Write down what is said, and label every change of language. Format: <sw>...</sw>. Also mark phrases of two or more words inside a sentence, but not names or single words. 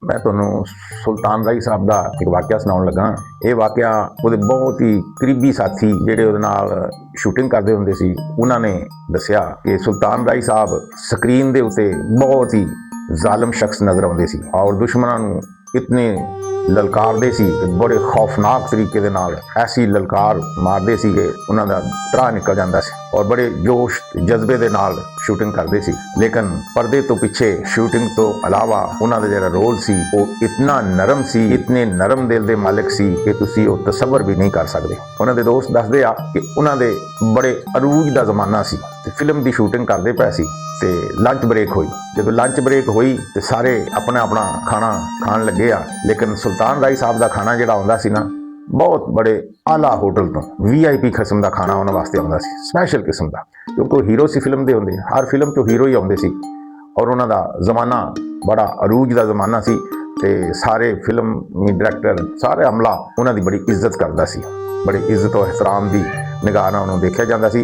<pa>मैं ਤੁਹਾਨੂੰ ਸੁਲਤਾਨ ਰਾਈ ਸਾਹਿਬ ਦਾ ਇੱਕ ਵਾਕਿਆ ਸੁਣਾਉਣ ਲੱਗਾ। ਇਹ ਵਾਕਿਆ ਉਹਦੇ ਬਹੁਤ ਹੀ ਕਰੀਬੀ ਸਾਥੀ ਜਿਹੜੇ ਉਹਦੇ ਨਾਲ ਸ਼ੂਟਿੰਗ ਕਰਦੇ ਹੁੰਦੇ ਸੀ ਉਹਨਾਂ ਨੇ ਦੱਸਿਆ ਕਿ ਸੁਲਤਾਨ ਰਾਈ ਸਾਹਿਬ ਸਕਰੀਨ ਦੇ ਉੱਤੇ ਬਹੁਤ ਹੀ ਜ਼ਾਲਮ ਸ਼ਖਸ ਨਜ਼ਰ ਆਉਂਦੇ ਸੀ ਔਰ ਦੁਸ਼ਮਣਾਂ ਨੂੰ ਇਤਨੇ ਲਲਕਾਰਤੇ ਸੀ, ਬੜੇ ਖੌਫਨਾਕ ਤਰੀਕੇ ਦੇ ਨਾਲ ਐਸੀ ਲਲਕਾਰ ਮਾਰਤੇ ਸੀ ਕਿ ਉਨ੍ਹਾਂ ਦਾ ਤ੍ਰਾਹ ਨਿਕਲ ਜਾਤਾ ਸੀ ਔਰ ਬੜੇ ਜੋਸ਼ ਜਜ਼ਬੇ ਦੇ ਨਾਲ ਸ਼ੂਟਿੰਗ ਕਰਤੇ ਸੀ। ਲੇਕਿਨ ਪਰਦੇ ਤੋ ਪਿਛੇ ਸ਼ੂਟਿੰਗ ਤੋ ਅਲਾਵਾ ਉਨ੍ਹਾਂ ਦਾ ਜਿਹੜਾ ਰੋਲ ਸੀ ਵੋ ਇਤਨਾ ਨਰਮ ਸੀ, ਇਤਨੇ ਨਰਮ ਦਿਲ ਦੇ ਮਾਲਿਕ ਸੀ ਕਿ ਤੁਸੀਂ ਵੋ ਤਸੱਵੁਰ ਭੀ ਨਹੀਂ ਕਰ ਸਕਤੇ। ਉਨ੍ਹਾਂ ਦੇ ਦੋਸਤ ਦਸਦੇ ਆ ਕਿ ਉਨ੍ਹਾਂ ਦੇ ਬੜੇ ਅਰੂਜ ਦਾ ਜ਼ਮਾਨਾ ਸੀ ਤੇ ਫਿਲਮ ਦੀ ਸ਼ੂਟਿੰਗ ਕਰਤੇ ਪਏ ਸੀ ਤੇ ਲੰਚ ਬ੍ਰੇਕ ਹੋਈ। ਜੋ ਲੰਚ ਬ੍ਰੇਕ ਹੋਈ ਤੋ ਸਾਰੇ ਅਪਨਾ ਅਪਨਾ ਖਾਣਾ ਖਾਣ ਲੱਗੇ ਆ, ਲੇਕਿਨ ਸੁਲਤਾਨ ਰਾਈ ਸਾਹਬ ਕਾ ਖਾਣਾ ਜੋ ਆਉਂਦਾ ਸੀ ਨਾ ਬਹੁਤ ਬੜੇ ਆਲਾ ਹੋਟਲ ਤੋ VIP ਕਿਸਮ ਕਾ ਖਾਣਾ ਉਨ੍ਹੋਂ ਨੇ ਵਾਸਤੇ ਆਉਂਦਾ ਸੀ, ਸਪੈਸ਼ਲ ਕਿਸਮ ਕਾ, ਕਿਉਂਕਿ ਹੀਰੋ ਸੀ ਫਿਲਮ ਦੇ ਹੁੰਦੇ, ਹਰ ਫਿਲਮ ਚੋ ਹੀਰੋ ਹੀ ਆਉਂਦੇ ਸੀ ਔਰ ਉਨ੍ਹੋਂ ਕਾ ਜ਼ਮਾਨਾ ਬੜਾ ਅਰੂਜ ਕਾ ਜ਼ਮਾਨਾ ਸੀ ਤੇ ਸਾਰੇ ਫਿਲਮ ਡਾਇਰੈਕਟਰ ਸਾਰੇ ਅਮਲਾ ਉਨ੍ਹੋਂ ਕੀ ਬੜੀ ਇੱਜ਼ਤ ਕਰਤਾ ਸੀ, ਬੜੀ ਇੱਜ਼ਤ ਔਰ ਏਹਤਰਾਮ ਕੀ ਨਿਗਾਹ ਨਾਲ ਉਨ੍ਹੋਂ ਨੇ ਦੇਖਾ ਜਾਤਾ ਸੀ।</pa>